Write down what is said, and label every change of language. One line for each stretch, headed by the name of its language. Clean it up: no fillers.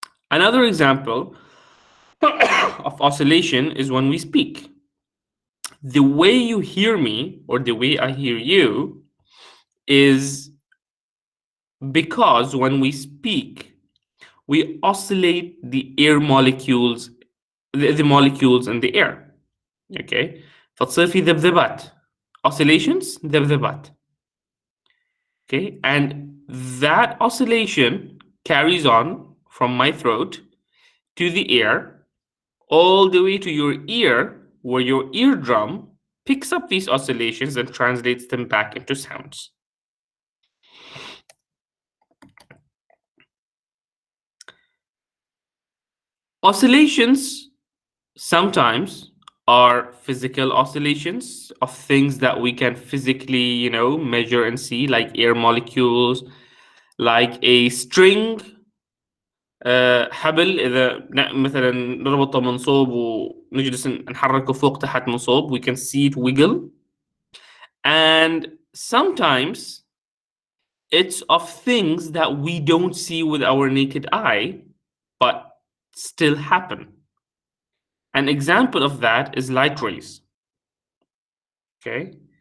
English: Another example of oscillation is when we speak. The way you hear me or the way I hear you is because when we speak, we oscillate the air molecules, the molecules in the air.
Arabic: Okay, فتصير في ذبذبات.
English: Oscillations, ذبذبات. Okay, and that oscillation carries on from my throat to the air, all the way to your ear, where your eardrum picks up these oscillations and translates them back into sounds. Oscillations sometimes are physical oscillations of things that we can physically, measure and see, like air molecules, like a string.
Arabic: حبل إذا مثلا نربطه منصوب ونجلس نحركه فوق تحت منصوب,
English: we can see it wiggle. And sometimes it's of things that we don't see with our naked eye, but still happen. An example of that is light rays. Okay.